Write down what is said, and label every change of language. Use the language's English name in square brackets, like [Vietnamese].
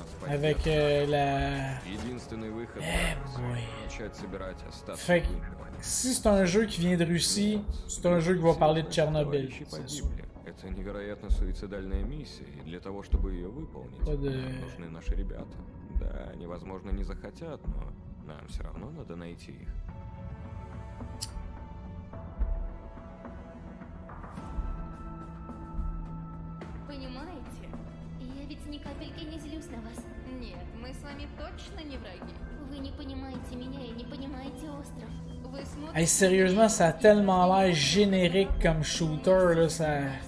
[French] Avec la... Fait que si c'est un jeu qui vient de Russie, c'est un jeu qui va parler de Tchernobyl. [Russian] Это невероятно суицидальная миссия, и для того, чтобы ее выполнить, нужны наши ребята. Да, они, возможно, не захотят, но нам все равно надо найти их. Понимаете? Я ведь ни капельки не злюсь на вас. Нет, мы с вами точно не враги. Вы не понимаете меня и не понимаете остров. Вы смотрите... [French] Hey, sérieusement, ça a tellement l'air générique comme shooter, là, ça...